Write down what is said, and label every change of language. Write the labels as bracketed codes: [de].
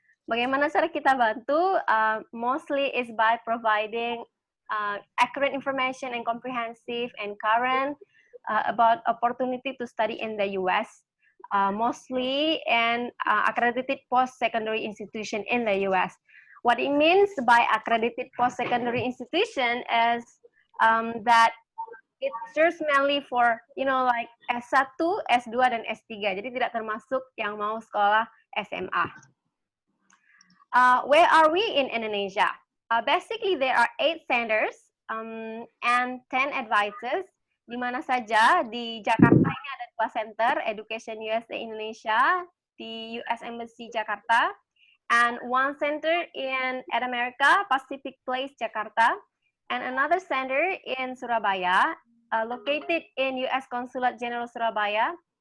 [id] Bagaimana cara kita bantu? [en] Mostly is by providing accurate information and comprehensive and current about opportunity to study in the US, mostly in accredited post-secondary institution in the US. What it means by accredited post-secondary institution is that it serves mainly for, like S1, S2, [id] dan S3. Jadi tidak termasuk yang mau sekolah SMA. [en] Where are we in Indonesia? Basically, there are 8 centers and 10 advisors. [id] Di mana saja? Di Jakarta ini ada 2 center, Education USA Indonesia, di US Embassy Jakarta, [en] and 1 center at America, Pacific Place, Jakarta, and another center in Surabaya, located in US Consulate General Surabaya.